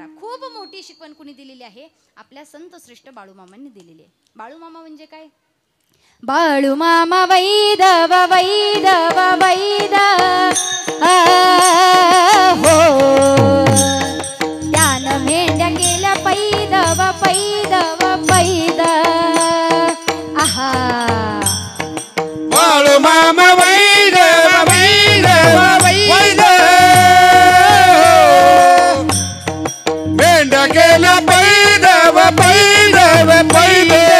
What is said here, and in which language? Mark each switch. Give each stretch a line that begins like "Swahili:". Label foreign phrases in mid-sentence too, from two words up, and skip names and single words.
Marathi: खूप मोठी शिकवण कुणी दिलेली आहे? आपल्या संत श्रेष्ठ बाळूमामांनी दिलेली आहे. बाळूमामा म्हणजे काय? बाळूमामा वैदव वैदव वैद हो त्यानं मेंढ्या केल्या पैदव पैदव पैद आहा बाळूमामा वैदव वैदव वैद मेंढ्या केल्या पैदव पैदव पैद